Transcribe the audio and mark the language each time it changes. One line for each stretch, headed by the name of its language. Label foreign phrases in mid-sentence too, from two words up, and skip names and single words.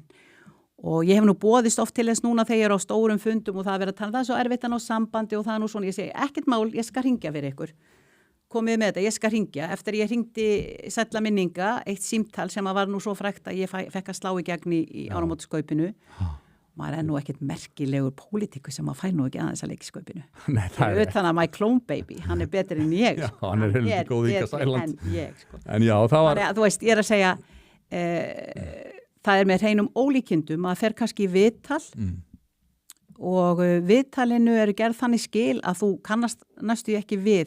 Icelandic: Og ég hef nú boðist oft til þess núna þegar ég er á stórum fundum og það er verið að tala, það er svo erfitt að ná sambandi og það er nú svona, ég segi, ekkert mál, ég skal hringja fyrir ykkur. Komið með þetta, ég skal hringja. Eftir ég hringdi sælla minninga, eitt símtal sem var nú svo frægt að ég fekk að slá í gegn í áramótaskaupinu. Maður er nú ekkert merkilegur pólitíku sem maður fæ nú ekki aðeins að leika í skaupinu. Nei, það er utan að
English: my clone baby,
Icelandic: hann er betur en ég. Já, hann er heldur góð Inga Sæland. Sko. En já, það var... Þú veist, ég er að segja... það er með hreinum ólíkindum að fer kannski í viðtal og viðtalinu eru gerð þannig skil að þú kannast næstu ekki við.